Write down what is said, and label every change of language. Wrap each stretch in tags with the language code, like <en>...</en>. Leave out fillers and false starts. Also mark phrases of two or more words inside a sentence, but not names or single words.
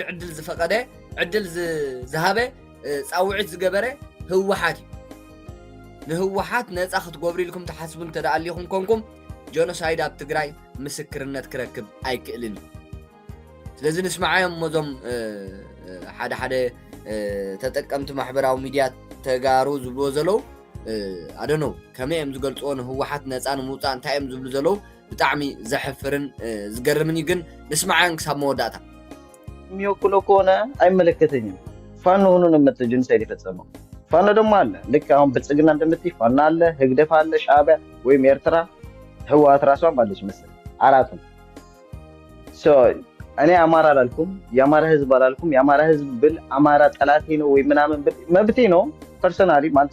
<ti>ዕድል ዝፈቀደ ዕድል ዝሃበ ጻውዒት ዝገበረ ህወሓት ንህወሓት ነፃ ክትገብሩ ኢልኩም ተሓስቡን ተዳኣሊኹም ኮንኩም ጄኖሳይድ ኣብ ትግራይ ምስክርነት ክረክብ ኣይክእልን ስለዚ ንስማዓዮም ሞዞም ሓደ ተጠቀምቲ ማሕበራዊ ሚድያ ተጋሩ ዝብልዎ ዘለው ኣደኖ ከመይ እዮም ዝገልጽዎ ንህወሓት ነፃ ንምውፃእ እንታይ እዮም ዝብሉ ዘለው ብጣዕሚ ዘሕፍርን ዝገርምኒ ግን ንስማዓን ክሳብ መወዳእታ</ti> <am>የሚወክሎ ከሆነ አይመለከተኝም ፋኖ ሆኖ ነው መጥቶ ጄኖሳይድ የፈጸመው ፋኖ ደግሞ አለ ልክ አሁን ብልጽግና እንደምትይ ፋኖ አለ ህግደፍ አለ ሻዕቢያ ወይም ኤርትራ ህወሓት ራሷን ባለች መሰል አራቱም እኔ አማራ አላልኩም የአማራ ህዝብ አላልኩም የአማራ ህዝብ ብል አማራ ጠላቴ ነው ወይ ምናምን ብል መብቴ ነው ፐርሰናሊ ማለት</am>